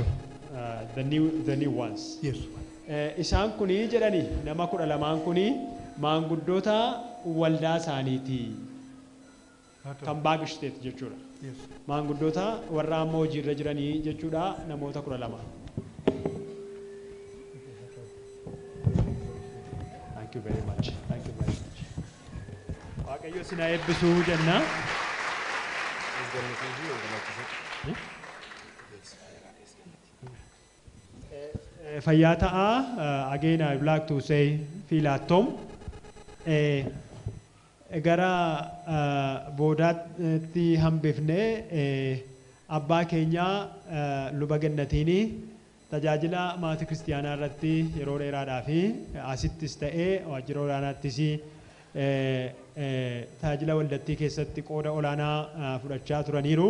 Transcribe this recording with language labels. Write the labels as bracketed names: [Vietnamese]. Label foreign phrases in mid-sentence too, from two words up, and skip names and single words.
[English] The new ones. Yes. [Oromo] Isaan kuni jedhani nama 12 kuni maanguddoota waldaa isaaniiti. Kan Barkstedt jechuudha. [English] Yes. [Oromo] Maanguddoota warra ammoo hojiirra jiranii jechuudha namoota 12. [English] Thank you very much. Thank you very much. [Oromo] Waaqayyo isin haa eebbisu jenna. Fayyaa ta'a. [English] Again, I would like to say feel at home. [Oromo] Gara boodaatti hambifnee abbaa keenyaa luba gannatiini tajaajila maatii kiristaanaa irratti yeroo dheeraadhaa fi asittis ta'ee waajjira olaanaattis tajaajila waldattii keessatti qooda olaanaa fudhachaa turaniiru.